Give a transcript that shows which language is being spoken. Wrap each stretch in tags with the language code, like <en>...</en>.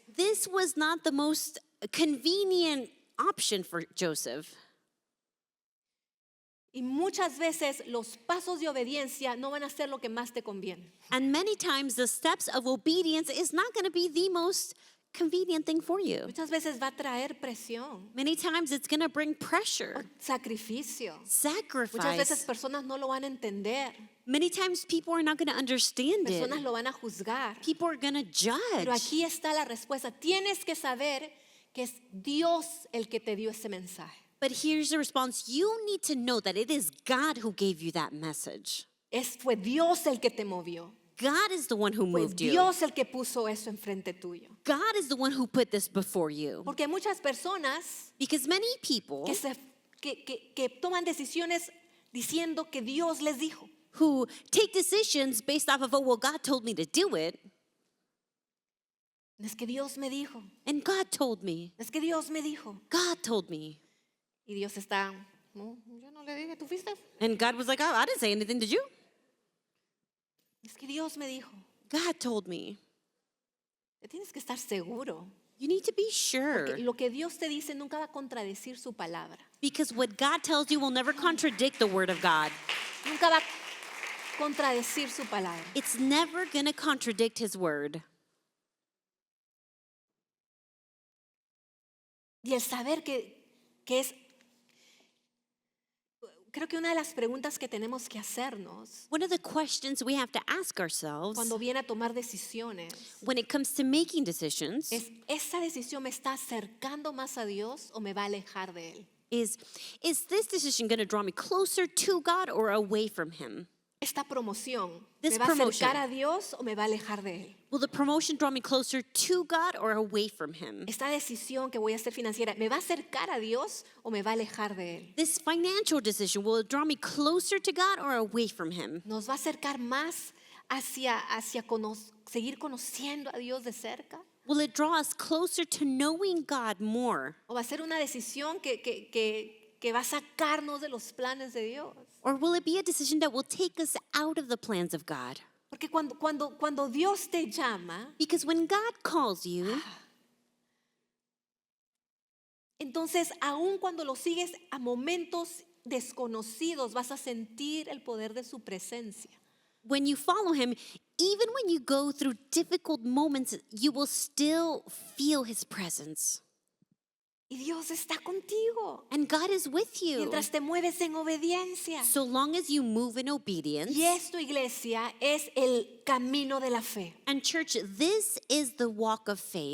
<en>This was not the most convenient option for Joseph.</en> <es>Y muchas veces los pasos de obediencia no van a ser lo que más te conviene.</es> <en>And many times the steps of obedience is not going to be the most convenient thing for you.</en> <es>Muchas veces va a traer presión,</es> <en>Many times it's going to bring pressure,</en> <es>sacrificio. Muchas veces</es> <en>sacrifice.</en> <es>personas no lo van a entender.</es> <en>Many times people are not going to understand</en> <es>Personas</es> <en>it.</en> <es>lo van a juzgar.</es> <en>People are going to</en> <es>Pero</es> <en>judge.</en> <es>aquí está la respuesta. Tienes que saber que es Dios el que te dio ese mensaje.</es> <en>But here's the response. You need to know that it is God who gave you that message.</en> <es>Fue Dios el que te movió.</es> <en>God is the one who</en> <es>Fue</es> <en>moved you.</en> <es>Dios el que puso eso enfrente tuyo.</es> <en>God is the one who put this before you.</en> <es>Porque hay muchas personas</es> <en>Because many people</en> <es>que toman decisiones diciendo que Dios les dijo.</es> <en>who take decisions based off of, oh, well, God told me to do it,</en> <es>Es que Dios me dijo.</es> <en>and God told me.</en> <es>Es que Dios me dijo.</es> <en>God told me.</en> <es>Y Dios está, no, yo no le dije, tú fuiste.</es> <en>And God was like, oh, I didn't say anything, did you?</en> <es>Es que Dios me dijo.</es> <en>God told me.</en> <es>Te tienes que estar seguro.</es> <en>You need to be sure.</en> <es>Que lo que Dios te dice nunca va a contradecir su palabra.</es> <en>Because what God tells you will never contradict the word of God.</en> <es>Nunca va a contradecir su palabra.</es> <en>It's never going to contradict his word.</en> <es>Y el saber que es, creo que una de las preguntas que tenemos que hacernos</es> <en>One of the questions we have to ask ourselves</en> <es>cuando viene a tomar decisiones</es> <en>when it comes to making decisions</en> <es>es, ¿esa decisión me está acercando más a Dios o me va a alejar de Él?</es> <en>is this decision going to draw me closer to God or away from him?</en> <es>Esta promoción,</es> <en>This</en> <es>¿me va a</es> <en>promotion.</en> <es>acercar a Dios o me va a alejar de Él?</es> <en>Will the promotion draw me closer to God or away from him?</en> <es>Esta decisión que voy a hacer financiera, ¿me va a acercar a Dios o me va a alejar de Él?</es> <en>This financial decision, will it draw me closer to God or away from him?</en> <es>¿Nos va a acercar más hacia seguir conociendo a Dios de cerca?</es> <en>Will it draw us closer to knowing God more?</en> <es>¿O va a ser una decisión que va a sacarnos de los planes de Dios?</es> <en>Or will it be a decision that will take us out of the plans of God?</en> <es>Porque cuando Dios te llama,</es> <en>Because when God calls you,</en> <es>entonces aun cuando lo sigues a momentos desconocidos, vas a sentir el poder de su presencia.</es> <en>when you follow him, even when you go through difficult moments, you will still feel his presence.</en> <es>Y Dios está contigo</es> <en>And God is with you.</en> <es>mientras te mueves en obediencia.</es> <en>So long as you move in obedience.</en> <es>Y esto, iglesia, es el camino de la fe.</es> <en>And church, this is the walk of faith.</en>